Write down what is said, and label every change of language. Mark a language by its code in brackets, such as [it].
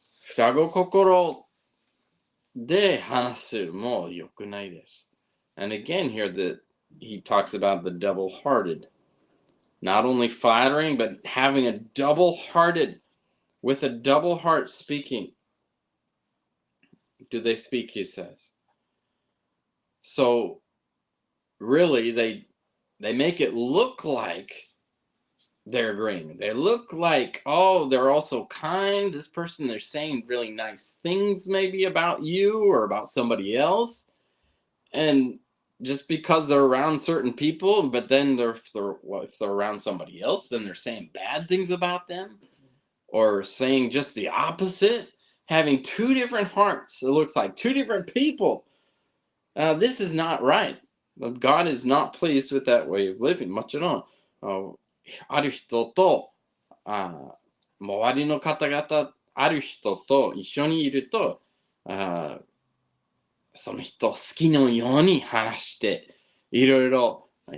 [ja] 双子心で話すも良くないです。 [en] And again here he talks about the double-hearted. Not only flattering, but having a double-hearted, with a double heart speaking. Do they speak, he says. So, really, they make it look like they're agreeing. They look like, oh, they're also kind. This person, they're saying really nice things maybe about you or about somebody else. And just because they're around certain people, but then if they're around somebody else, then they're saying bad things about them or saying just the opposite, having two different hearts. It looks like two different people. This is not right. God is not pleased with that way of living. [ja] もちろん、ある人と、周りの方々、ある人と一緒にいると、その人好きのように話して、いろいろ